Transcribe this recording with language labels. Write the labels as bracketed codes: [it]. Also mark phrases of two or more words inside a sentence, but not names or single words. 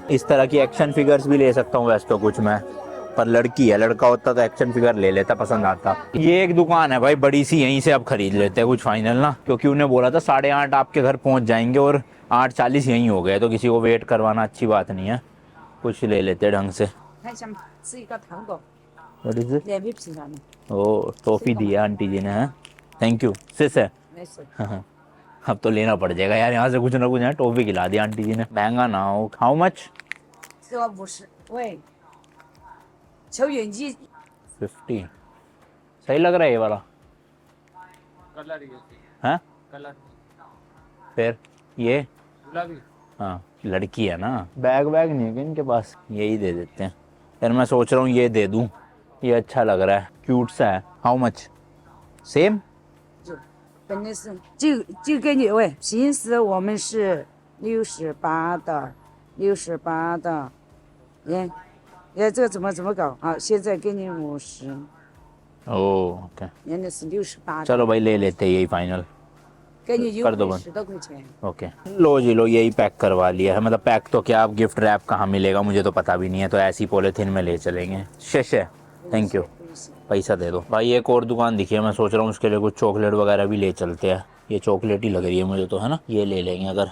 [hi] इस तरह की [en] action figures [hi] भी ले सकता हूँ वैसे तो कुछ मैं, पर लड़की है, लड़का होता तो [en] action figure [hi] ले लेता, पसंद आता। ये एक दुकान है भाई बड़ी सी, यहीं से अब खरीद लेते हैं कुछ फाइनल ना, क्योंकि उन्हें बोला था 8:30 आपके घर पहुंच जाएंगे और 8:40 यहीं हो गए, तो किसी को वेट करवाना अच्छी बात नहीं है, कुछ ले लेते हैं ढंग से। [en] What is it? [hi] ओ टॉफी दी है आंटी जी ने, है [en] thank you sis [hi] है। अब तो लेना पड़ जाएगा यार, यहाँ से कुछ ना कुछ है, टॉफी खिला दी आंटी जी ने, महंगा ना हो। [en] how much? 50। [hi] सही लग रहा है ये वाला, कलर है कलर फिर ये, गुलाबी। हाँ लड़की है ना, बैग वैग नहीं है क्या इनके पास, यही दे देते हैं यार। मैं सोच रहा हूँ ये दे दूँ, ये अच्छा लग रहा है, क्यूट सा है। [en] how much? same [zh] 本来是就给你喂，平时我们是68的，68的，耶，这个怎么搞啊？现在给你50， [hi] ओके [zh] 原来是68的， [hi] चलो भाई ले लेते हैं यही फाइनल, [zh] 给你优 [hi] कर दो [zh] 惠 [hi] बंद। [zh] 10多块钱。 [hi] ओके लो जी लो, यही पैक करवा लिया है, मतलब पैक तो क्या, अब [en] gift wrap [hi] कहाँ मिलेगा मुझे तो पता भी नहीं है, तो ऐसी पॉलीथीन में ले चलेंगे। शेषे [en] thank you, [hi] पैसा दे दो भाई। एक और दुकान दिखी है, मैं सोच रहा हूँ उसके लिए कुछ चॉकलेट वगैरह भी ले चलते हैं, ये चॉकलेट ही लग रही है मुझे तो, है ना, ये ले लेंगे अगर।